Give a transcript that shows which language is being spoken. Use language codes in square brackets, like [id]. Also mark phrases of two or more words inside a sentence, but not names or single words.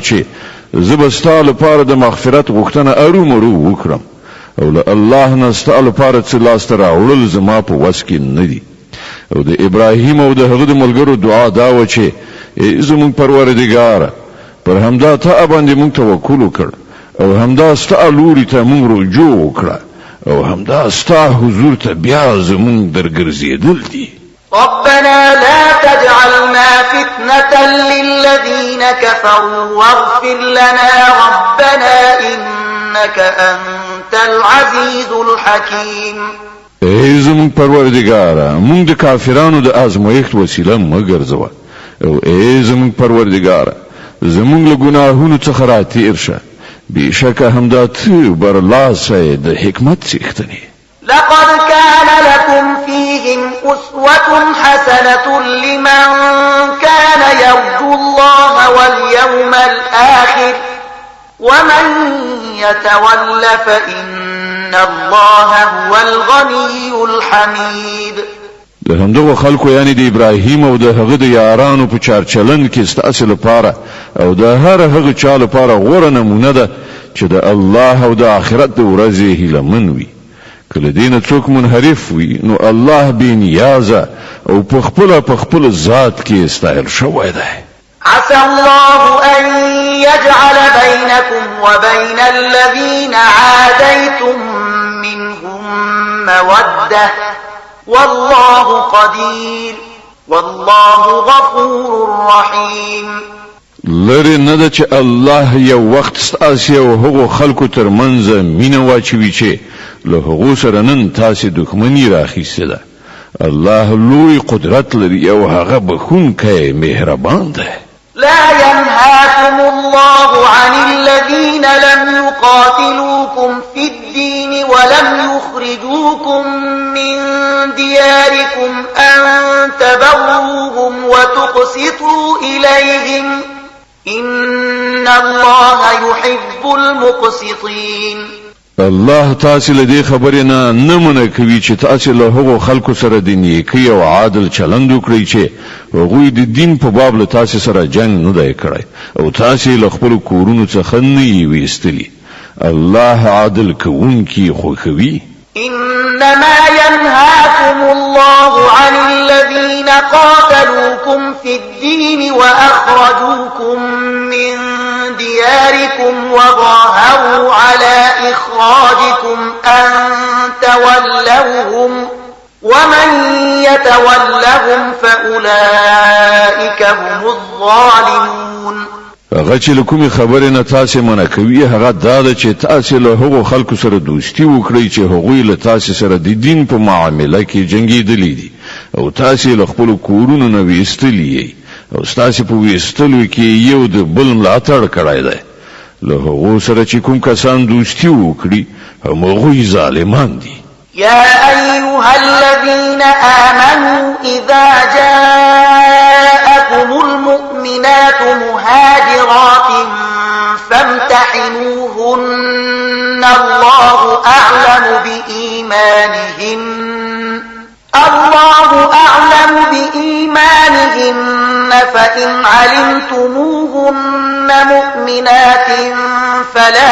[ps] چې زه به ستا لپاره د مغفرت غوښتنه ارومرو وکړم او له الله نه ستا لپاره څه لاسته راوړل زما په وس کې نه دي او د ابراهیم او د هغه د ملګرو دعا دا و چې زموږ پروردګار پر همدا ته باندې موږ توکل وکړ او همدا ستا لوري ته موږ رجوع وکړه او همدا ستا حضور ته بیا زموږ درګرځېدل دي [ar] ربنا لا تجعلنا فتنة للذين كفروا واغفر لنا ربنا إنك أنت العزيز الحكيم [ps] ای زموږ پروردګاره موږ د کافرانو د آزمایښت وسیله مګرځوه او ای زموږ پروردګاره زموږ له ګناهونو څخه راتېر شه بېشکه همدا ته برلاسه د حکمت څښتنې [ar] لقد كان لكم فيهم أسوة حسنة لمن كان يرجو الله واليوم الآخر ومن يتول فإن الله هو الغني الحميد [ps] د همدغه خلکو یعنی د ابراهیم او د هغه د یارانو په چارچلن کې ستاسو لپاره او د هر هغه چا لپاره غوره نمونه ده چې د الله او د آخرت د ورځې هیلهمن وي کله دین څوک منحرف وي نو الله بې نیازه او په خپل ذات کې استایل شوی دی [ar] عسى الله أن يجعل بينكم وبين الذين عاديتم منهم مودة والله قدير والله غفور رحيم [ps] لری نه ده چې الله یو وخت ستاسو او هغو خلکو ترمنځ مینه واچوي چې له هغو سره نن تاسو دښمنی راخیسته ده الله لوی قدرت لري او هغه بخونکی مهربان ده [ar] لا ينهاكم الله عن الذين لم يقاتلوكم في الدين ولم يخرجوكم من دياركم أن تبروهم وتقسطوا إليهم إن الله يحب المقسطين [ps] الله تاسو له دې خبرې نه منع کوي چې تاسو له هغو خلکو سره د نیکی او عادل چلند وکړئ چې هغوی د دین په باب له تاسو سره جنگ نه دی کړی او تاسو له خپل کورونو څخه نه یې ویستلی الله عادل کوونکی خوښوي [ar] إنما ينهاكم الله عن الذين قاتلوكم في الدين وأخرجوكم من دياركم وظاهروا على إخراجكم أن تولوهم ومن يتولهم فأولئك هم الظالمون. [ps] هغه چې کومې خبرې نه تاسو منع کوي هغه دا ده چې تاسو له هغو خلکو سره دوستي وکړئ چې هغوی له تاسو سره د دین په معاملې کې جنگیدلي دي او تاسو له خپل کورونو نه ویستلی او تاسو په ویستلو کې یو د بل ملاتړ کړای دی له هغو سره چې کوم کسان دوستي وکړي هغوی ظالمان دي. [ar] يا أيها الذين آمنوا إذا جاءكم المؤمنات مهاجرات فامتحنوهن الله أعلم بإيمانهن فإن علمتموهن مؤمنات فلا